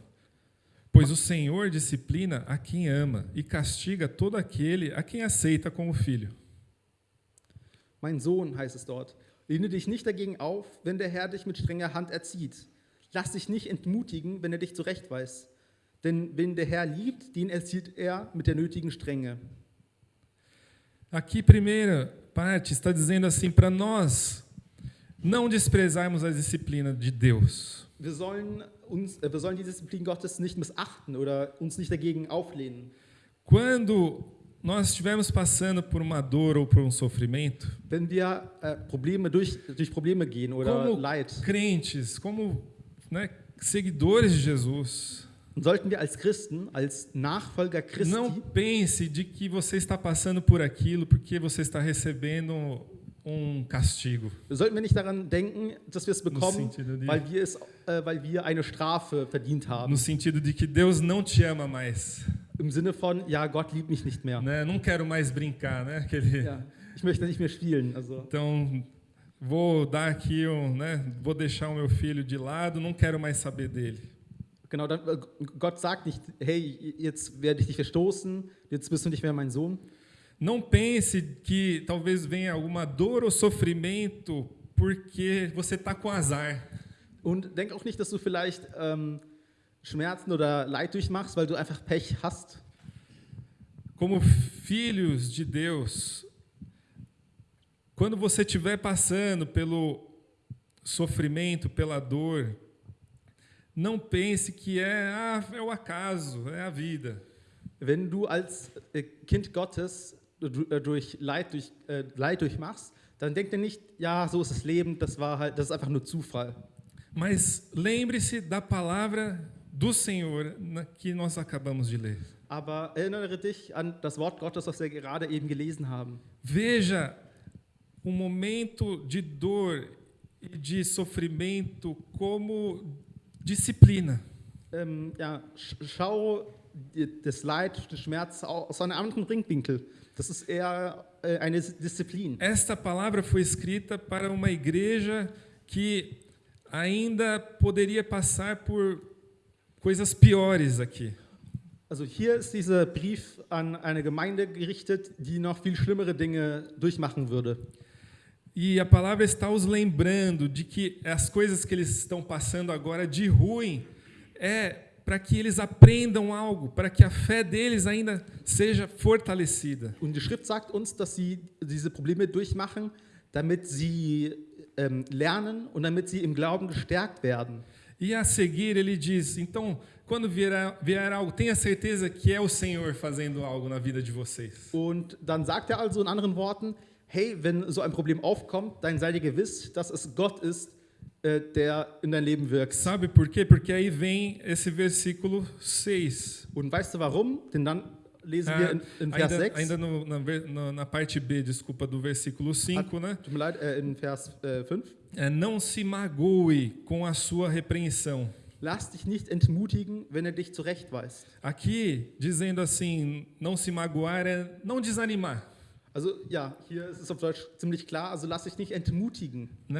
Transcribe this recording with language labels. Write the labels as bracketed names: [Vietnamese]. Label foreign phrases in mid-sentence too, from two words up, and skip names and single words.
[Portuguese] Pois o Senhor disciplina a quem ama e castiga todo aquele a quem aceita como filho. [German] Mein Sohn, heißt es dort, lehne dich nicht dagegen auf, wenn der Herr dich mit strenger Hand erzieht. Lass dich nicht entmutigen, wenn er dich zurechtweist. Denn wenn der Herr liebt, den erzieht er mit der nötigen Strenge. [Portuguese] Aqui, primeira parte, está dizendo assim para nós, não desprezarmos a disciplina de Deus. [German] Wir sollen die Disziplin Gottes nicht missachten oder uns nicht dagegen auflehnen. [Portuguese] Quando nós estivermos passando por uma dor ou por um sofrimento, [German] Wenn wir durch Probleme gehen oder [Portuguese] como [German] Leid, [Portuguese] crentes, como, né, seguidores de Jesus, [German] dann sollten wir als Christen, als Nachfolger Christi, [Portuguese] não pense de que você está passando por aquilo porque você está recebendo castigo. [German] sollten wir nicht daran denken, dass wir es bekommen, [Portuguese] sentido de- [German] weil wir eine Strafe verdient haben. [Portuguese] No sentido de que Deus não te ama mais. [German] Im Sinne von, ja, Gott liebt mich nicht mehr. [Portuguese] Né? Não quero mais brincar, né? Aquele... [German] Ja, ich möchte nicht mehr spielen. Also, [Portuguese] Então, vou dar aqui, né? Vou deixar o meu filho de lado, não quero mais saber dele. [German] genau, Gott sagt nicht, hey, jetzt werde ich dich verstoßen, jetzt bist du nicht mehr mein Sohn. [Portuguese] Não pense que talvez venha alguma dor ou sofrimento porque você está com azar. [German] Und denk auch nicht, dass du vielleicht Schmerzen oder Leid durchmachst, weil du einfach Pech hast. [Portuguese] Como filhos de Deus, quando você estiver passando pelo sofrimento, pela dor, não pense que é o acaso, é a vida. [German] Wenn du als Kind Gottes durch Leid durchmachst, dann denk dir nicht, ja, so ist das Leben, das ist einfach nur Zufall. [Portuguese] Mas lembre-se da palavra do Senhor que nós acabamos de ler. [German] Aber erinnere dich an das Wort Gottes, was wir gerade eben gelesen haben. [Portuguese] Veja o momento de dor e de sofrimento como disciplina. [German] Schau das Leid, den Schmerz aus einem anderen Blickwinkel. Das ist eher eine Disziplin. [Portuguese] Esta palavra foi escrita para uma igreja que ainda poderia passar por coisas piores aqui. [German] Also hier ist dieser Brief an eine Gemeinde gerichtet, die noch viel schlimmere Dinge durchmachen würde. [Portuguese] E a palavra está os lembrando de que as coisas que eles estão passando agora de ruim é para que eles aprendam algo, para que a fé deles ainda seja fortalecida. [German] Und die Schrift sagt uns, dass sie diese Probleme durchmachen, damit sie lernen und damit sie im Glauben gestärkt werden. [Portuguese] E a seguir ele diz, então, quando vier algo, tenha certeza que é o Senhor fazendo algo na vida de vocês. [German] Und dann sagt er also in anderen Worten, hey, wenn so ein Problem aufkommt, dann sei dir gewiss, dass es Gott ist, der in dein Leben wirkt. [Portuguese] Sabe por quê? Porque aí vem esse versículo 6. [German] Und weißt du warum? Denn dann lesen wir in Vers 6. [Portuguese] Ainda na parte B, desculpa, do versículo 5, né? [German] Tut mir leid, in Vers 5. [Portuguese] Não se magoe com a sua repreensão. [German] Lass dich nicht entmutigen, wenn er dich zurechtweist. [Portuguese] Aqui, dizendo assim, não se magoar é não desanimar. [German] Also ja, hier ist es auf Deutsch ziemlich klar, also lass dich nicht entmutigen. [Portuguese] Né?